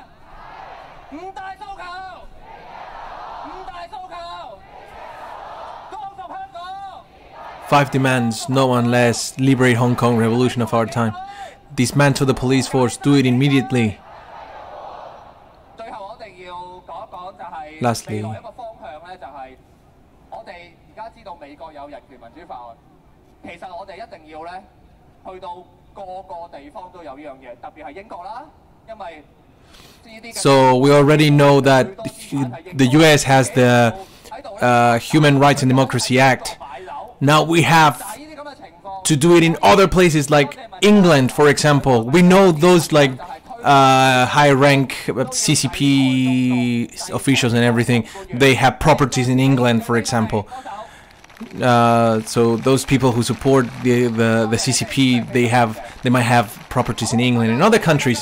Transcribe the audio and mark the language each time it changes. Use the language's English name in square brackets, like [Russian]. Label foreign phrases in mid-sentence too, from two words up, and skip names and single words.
[Cantonese] 五大訴求，五大訴求，光復香港。 [English] 5 demands, no one less. Liberate Hong Kong, revolution of our time. Dismantle the police force, do it immediately. [Cantonese] 最後我哋要講一講就係 [English] Lastly [Cantonese] 未來一個方向咧，就係我哋而家知道美國有人權民主法案，其實我哋一定要咧去到個個地方都有呢樣嘢，特別係英國啦，因為呢啲 [English] So we already know that the US has the Human Rights and Democracy Act. Now we have [Cantonese] 但係呢啲咁嘅情況。 [English] to do it in other places like England, for example. We know those like high-rank CCP officials and everything. They have properties in England, for example. So those people who support the CCP, they might have properties in England and other countries.